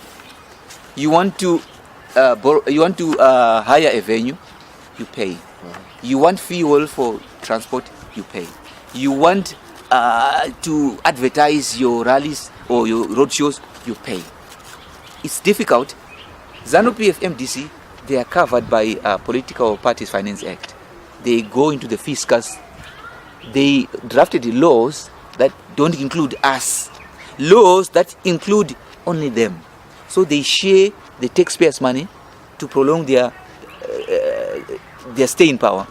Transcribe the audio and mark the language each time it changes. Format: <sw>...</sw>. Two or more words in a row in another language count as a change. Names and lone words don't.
<en>You want to hire a venue, you pay. You want fuel for transport, you pay. You want to advertise your rallies or your roadshows, you pay. It's difficult. ZANU-PF MDC, they are covered by Political Parties Finance Act. They go into the fiscus. They drafted the laws that don't include us. Laws that include only them. So they share the taxpayers' money to prolong their stay in power.</en>